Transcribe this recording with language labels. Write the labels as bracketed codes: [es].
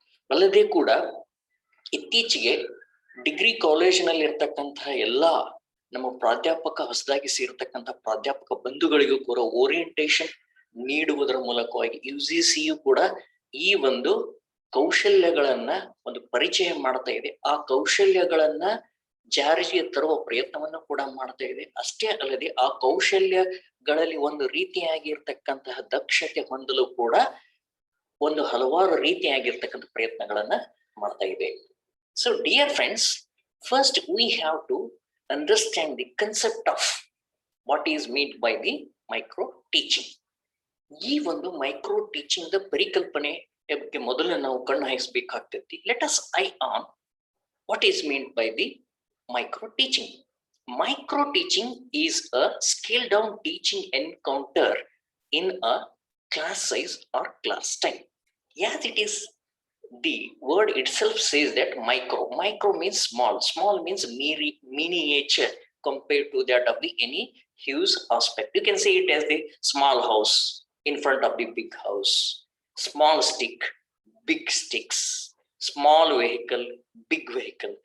[kn] ಅಲ್ಲದೆ ಕೂಡ ಇತ್ತೀಚೆಗೆ ಡಿಗ್ರಿ ಕಾಲೇಜಿನಲ್ಲಿ ಇರ್ತಕ್ಕಂತಹ ಎಲ್ಲಾ ನಮ್ಮ ಪ್ರಾಧ್ಯಾಪಕ ಹೊಸದಾಗಿ ಸೇರ್ತಕ್ಕಂಥ ಪ್ರಾಧ್ಯಾಪಕ ಬಂಧುಗಳಿಗೂ ಕೂಡ ಓರಿಯಂಟೇಶನ್ ನೀಡುವುದರ ಮೂಲಕವಾಗಿ UGCಯು ಕೂಡ ಈ ಒಂದು ಕೌಶಲ್ಯಗಳನ್ನ ಒಂದು ಪರಿಚಯ ಮಾಡ್ತಾ ಇದೆ. ಆ ಕೌಶಲ್ಯಗಳನ್ನ ಜಾರಿಗೆ ತರುವ ಪ್ರಯತ್ನವನ್ನು ಕೂಡ ಮಾಡ್ತಾ ಇದೆ. ಅಷ್ಟೇ ಅಲ್ಲದೆ ಆ ಕೌಶಲ್ಯಗಳಲ್ಲಿ ಒಂದು ರೀತಿಯಾಗಿರ್ತಕ್ಕಂತಹ ದಕ್ಷತೆ ಹೊಂದಲು ಕೂಡ ಒಂದು ಹಲವಾರು ರೀತಿಯಾಗಿರ್ತಕ್ಕಂಥ ಪ್ರಯತ್ನಗಳನ್ನ ಮಾಡ್ತಾ ಇದೆ. [en] So dear friends, first we have to understand the concept of what is meant by the micro teaching. [kn] ಈ ಒಂದು ಮೈಕ್ರೋ ಟೀಚಿಂಗ್ ದ ಪರಿಕಲ್ಪನೆ ಬಗ್ಗೆ ಮೊದಲು ನಾವು ಕಣ್ಣು ಹಾಯಿಸಬೇಕಾಗ್ತೈತಿ. [en] Let us eye on what is meant by the micro teaching. Micro teaching is a scale down teaching encounter in a class size or class time. As it is, the word itself says that micro means small means miniature compared to that of the any huge aspect. You can say it as the small house in front of the big house, small stick, big sticks, small vehicle, big vehicle.